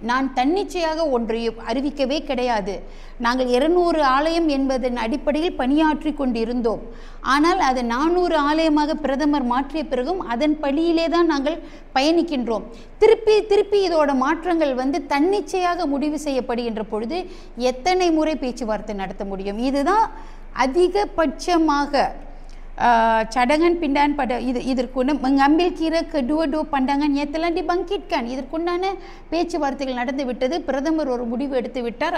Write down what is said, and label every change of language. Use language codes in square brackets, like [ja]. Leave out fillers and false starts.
[ta] நான் தன்னிச்சையாக ஒன்றையும் அறிவிக்கவே கிடையாது. நாங்கள் 200 ஆலயம் என்பதன் அடிப்படையில் பணியாற்றி கொண்டிருந்தோம். ஆனால் அது 400 ஆலயமாக பிரதமர் மாற்றிய பிறகும் அதன் படியிலே தான் நாங்கள் பயணிக்கின்றோம். திருப்பி இதோட மாற்றங்கள் தன்னிச்சையாக முடிவு செய்யப்படுகின்ற பொழுது எத்தனை முறை பேச்சுவார்த்தை நடத்த முடியும்? இதுதான் அதிகபட்சமாக [ms] cadangan pindahan pada [ta] இதற்குன்னு [ms] mengambil kira kedua-dua pandangan yang telah dibangkitkan. [ta] இதற்குண்டான பேச்சுவார்த்தைகள் நடந்து விட்டது. பிரதமர் ஒரு முடிவு எடுத்து விட்டார்.